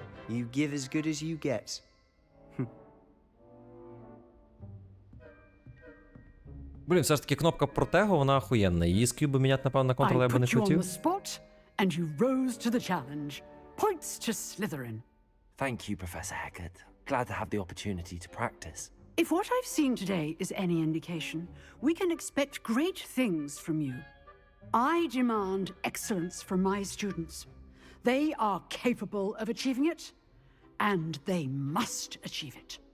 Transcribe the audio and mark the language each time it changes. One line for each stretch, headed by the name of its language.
English: You give as good as you get.
Ukrainian: Блін, все ж таки кнопка Протего, вона охуєнна. Її з кюби міняти, напевно, на контрол я би не
English: I put you on
Ukrainian: хотів.
English: the spot, and you rose to the challenge. Points to Slytherin. Thank you, Professor Hecat. Glad to have the opportunity to practice. If what I've seen today is any indication, we can expect great things from you. I demand excellence from my students. They are capable of achieving it, and they must achieve it.